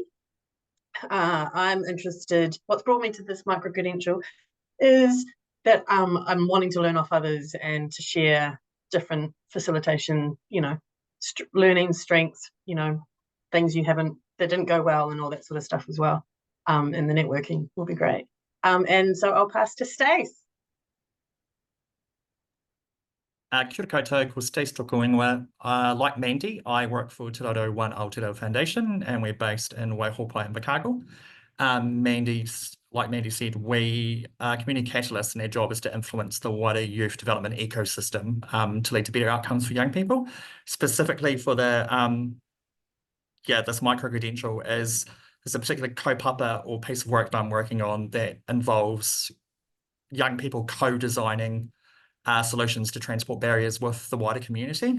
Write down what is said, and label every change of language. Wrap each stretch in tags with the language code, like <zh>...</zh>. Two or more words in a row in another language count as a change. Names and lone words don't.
<en>I'm interested, what's brought me to this micro-credential is that I'm wanting to learn off others and to share different facilitation, learning strengths, things that didn't go well and all that sort of stuff as well. And the networking will be great. And so I'll pass to Stace.</en> <mi>Kia ora koutou, ko Stace Tokuingawa.</mi> <en>Like Mandy, I work for Te Raro One Aotearoa Foundation, and we're based in Waihopai and Invercargill. Like Mandy said, we are community catalysts, and our job is to influence the wider youth development ecosystem to lead to better outcomes for young people. Specifically for the this micro-credential is there's a particular kaupapa or piece of work that I'm working on that involves young people co-designing solutions to transport barriers with the wider community.</en>